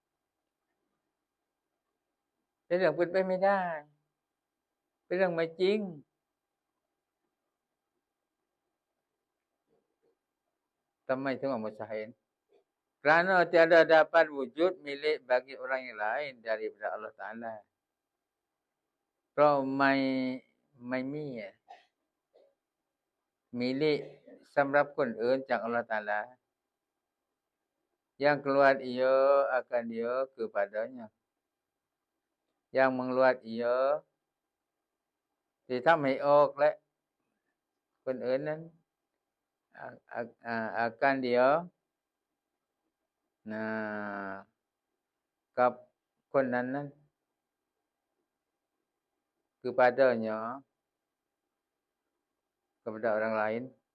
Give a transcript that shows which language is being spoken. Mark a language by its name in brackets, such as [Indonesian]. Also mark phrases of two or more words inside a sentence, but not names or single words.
[Thai] เป็นเรื่องเป็นไปไม่ได้เป็นเรื่องไม่จริงทำไมถึงว่ามุสตาฮิล [Malay] kerana tiada dapat wujud milik bagi orang yang lain daripada Allah Ta'ala [Thai] เพราะไม่มี มิลิสำหรับคนอื่นจากอัลเลาะห์ตะอาลา [Malay] yang keluar ia akan dia kepadanya yang mengeluar ia [Thai] ที่ทำให้ออกและคนอื่นนั้น [Malay] akan dia [Thai] กับคนนั้นนั้น [Malay] kepadanya kepada orang lain